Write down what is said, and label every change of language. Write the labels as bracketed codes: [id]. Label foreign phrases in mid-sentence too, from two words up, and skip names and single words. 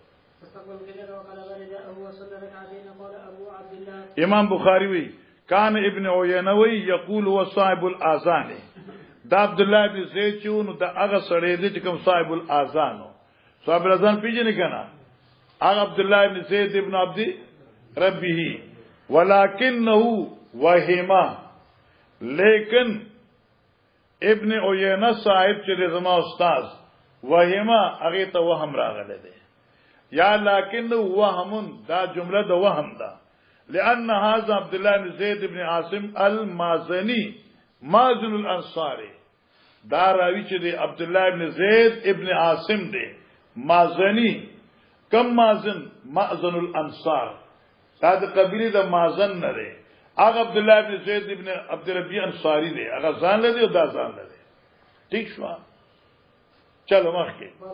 [ar] امام بخاری وی کان ابن عینه وی یقول هو صاحب الاذان [ps] دا عبد الله ابن زید چې نو دا هغه سړی دی چې کوم [ar] صاحب الاذان صاحب الاذان [ps] پیژنې کنه هغه عبد الله ابن زید ابن عبد ربه [ar] ولكنه وهما [ps] لیکن ابن عینه صاحب چې زما استاد وهما هغه ته وهم راغله دي یا [ar] لكن وهم [ps] دا جمله د وهم ده [ar] لان هذا عبد الله بن زید ابن عاصم المازني مازن الانصاري [ps] دا راوی چې دی عبد الله ابن زید ابن عاصم دی مازني کم مازن الانصار دا د قبیله د مازن نه دی هغه عبد الله ابن زید ابن عبد ربی انصاری دی هغه ځان لدی او دا ځان لدی ٹھیک شو چلو مخکې